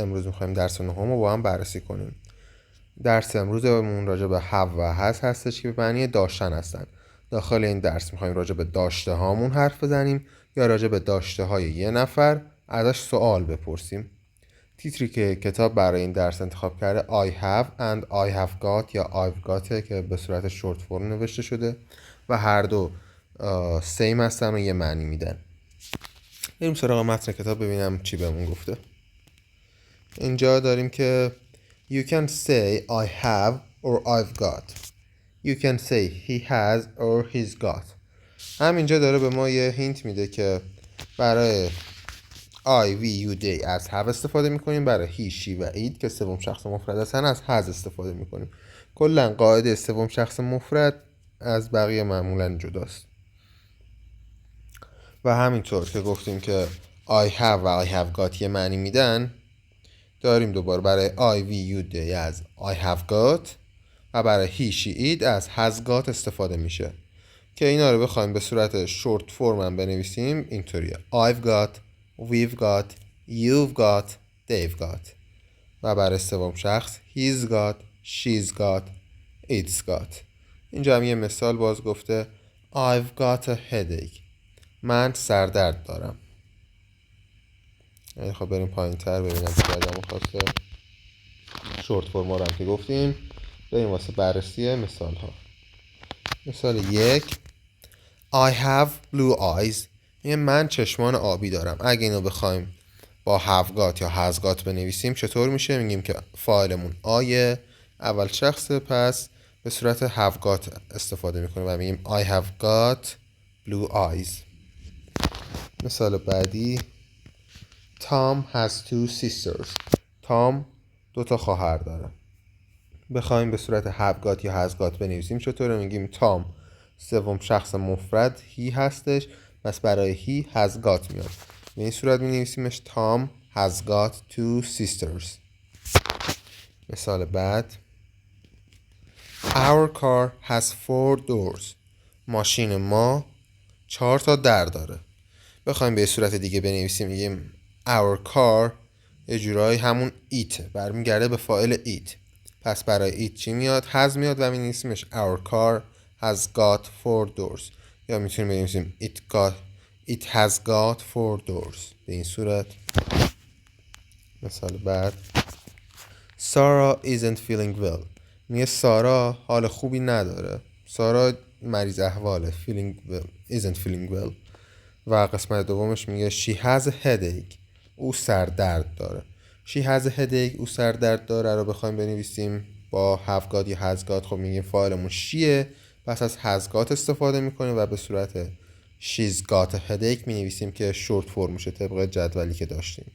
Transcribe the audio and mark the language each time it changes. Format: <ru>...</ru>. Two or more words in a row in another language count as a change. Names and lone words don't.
<fa>امروز می‌خوایم درس نهم رو با هم بررسی کنیم. درس امروزمون راجع به have و has هستش که به معنی داشتن هستن. داخل این درس می‌خوایم راجع به داشته هامون حرف بزنیم یا راجع به داشته های یه نفر ازش سوال بپرسیم. تیتری که کتاب برای این درس انتخاب کرده</fa> <en>I have and I have got</en> <fa>یا</fa> <en>I've got</en> <fa>که به صورت</fa> <en>short form</en> <fa>نوشته شده و هر دو سیم هستن و یه معنی میدن. بریم سراغ متن کتاب ببینم چی بهمون گفته. اینجا داریم که</fa> <en>You can say I have or I've got. You can say he has or he's got.</en> <fa>همینجا داره به ما یه هینت میده که برای</fa> <en>I, we, you, they</en> <fa>از have استفاده میکنیم، برای</fa> <en>he, she</en> <fa>و it که سوم شخص مفرد هستن از has استفاده میکنیم. کلا قاعده سوم شخص مفرد از بقیه معمولا جداست. و همینطور که گفتیم که</fa> <en>I have</en> <fa>و</fa> <en>I have got</en> <fa>یه معنی میدن، داریم دوباره برای</fa> <en>I, we, you, they</en> <fa>از</fa> <en>I have got</en> <fa>و برای</fa> <en>he, she, it</en> <fa>از</fa> <en>has got</en> <fa>استفاده میشه که اینا رو بخوایم به صورت</fa> <en>short form</en> <fa>هم بنویسیم اینطوریه</fa> <en>I've got, we've got, you've got, they've got</en> <fa>و برای سوم شخص</fa> <en>he's got, she's got, it's got.</en> <fa>اینجا هم یه مثال باز گفته</fa> <en>I've got a headache.</en> <fa>من سردرد دارم. خب بریم پایین تر ببینم که آدم خواسته</fa> <en>short form</en> <fa>رو هم که گفتیم. بریم واسه بررسی مثال ها. مثال 1</fa> <en>I have blue eyes.</en> <fa>من چشمان آبی دارم. اگه اینو بخوایم با</fa> <en>have got</en> <fa>یا</fa> <en>has got</en> <fa>بنویسیم چطور میشه؟ میگیم که فاعلمون آیه اول شخصه، پس به صورت</fa> <en>have got</en> <fa>استفاده میکنیم و میگیم</fa> <en>I have got blue eyes.</en> <fa>مثال بعدی</fa> <en>Tom has two sisters.</en> <fa>تام دو تا خواهر داره. بخوایم به صورت</fa> <en>have got</en> <fa>یا</fa> <en>has got</en> <fa>بنویسیم چطوره؟ میگیم تام سوم شخص مفرد he هستش، پس برای</fa> <en>he has got</en> <fa>میاد. به این صورت مینویسیمش</fa> <en>Tom has got two sisters.</en> <fa>مثال بعد</fa> <en>Our car has four doors.</en> <fa>ماشین ما 4 تا در داره. بخوایم به صورت دیگه بنویسیم میگیم</fa> <en>Our car</en> <fa>یه جورایی همون it برمیگرده به فاعل it، پس برای it چی میاد؟</fa> <en>has</en> <fa>میاد و می‌نویسیمش</fa> <en>Our car has got four doors</en> <fa>یا میتونیم بنویسیم</fa> <en>It has got four doors</en> <fa>به این صورت. مثال بعد</fa> <en>Sarah isn't feeling well.</en> <fa>میگه سارا حال خوبی نداره. سارا مریض احواله.</fa> <en>isn't feeling well.</en> <fa>و قسمت دومش میگه</fa> <en>She has a headache.</en> <fa>او سردرد داره.</fa> <en>She has a headache.</en> <fa>او سردرد داره رو بخوایم بنویسیم با</fa> <en>have got</en> <fa>یا</fa> <en>has got،</en> <fa>خب میگیم فاعلمون شیه، پس از</fa> <en>has got</en> <fa>استفاده میکنیم و به صورت</fa> <en>She's got a headache</en> <fa>مینویسیم که</fa> <en>short form</en> <fa>میشه طبق جدولی که داشتیم.</fa>